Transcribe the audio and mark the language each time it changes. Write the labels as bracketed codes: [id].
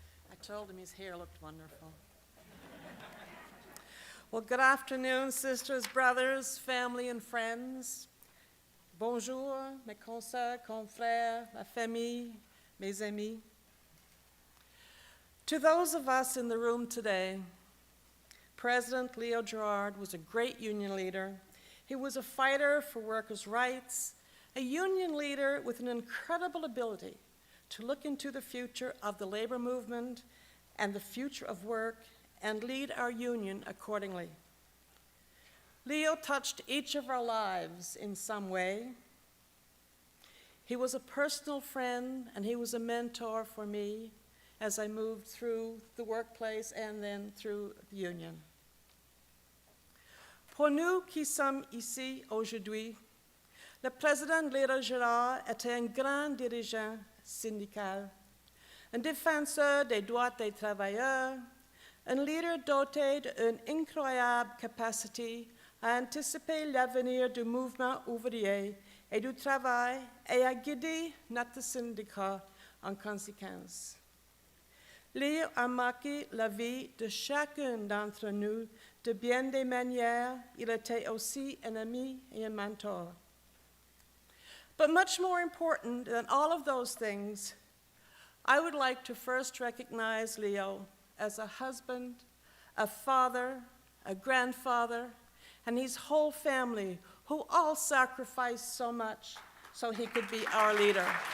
[en] I told him his hair looked wonderful. Well, good afternoon, sisters, brothers, family, and friends. [fr] Bonjour, mes consoeurs, confrères, ma famille, mes amis. [en] To those of us in the room today, President Leo Gerard was a great union leader. He was a fighter for workers' rights, a union leader with an incredible ability to look into the future of the labor movement and the future of work and lead our union accordingly. Leo touched each of our lives in some way. He was a personal friend and he was a mentor for me as I moved through the workplace and then through the union. [fr] Pour nous qui sommes ici aujourd'hui, le président Léo Gerard était un grand dirigeant syndical, un défenseur des droits des travailleurs, un leader doté d'une incroyable capacité à anticiper l'avenir du mouvement ouvrier et du travail et à guider notre syndicat en conséquence. Léo a marqué la vie de chacun d'entre nous de bien des manières. Il était aussi un ami et un mentor. [en] But much more important than all of those things, I would like to first recognize Leo as a husband, a father, a grandfather, and his whole family, who all sacrificed so much so he could be our leader.